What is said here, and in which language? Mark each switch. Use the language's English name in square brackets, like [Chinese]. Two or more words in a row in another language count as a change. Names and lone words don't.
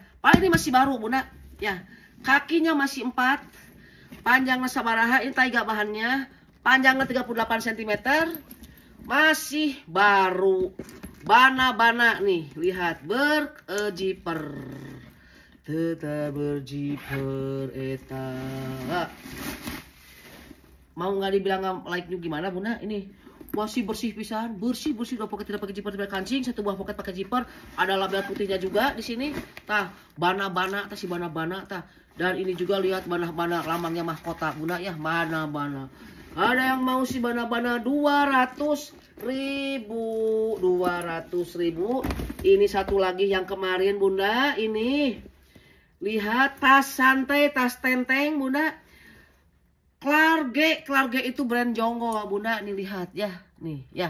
[Indonesian] Paling ini masih baru Bunda ya. Kakinya masih 4, panjangnya sabaraha, ini taiga bahannya, panjangnya 38 cm, masih baru. Bana-bana nih, lihat berzipper. Tetap berzipper eta. Mau nggak dibilang [English] like new [Indonesian] gimana Bunda? Ini masih bersih pisan, bersih udah poket tidak pakai zipper, tidak kancing, satu buah poket pakai zipper, ada label putihnya juga di sini. Tah, bana-bana, tah si bana-bana tah. Dan ini juga lihat bana-bana lambangnya mahkota Bunda ya, bana-bana. Ada yang mau si bana-bana 200.000. Ini satu lagi yang kemarin Bunda, ini. Lihat tas santai, tas tenteng Bunda. Clarge itu brand Jonggo Bunda, nih lihat ya, nih ya.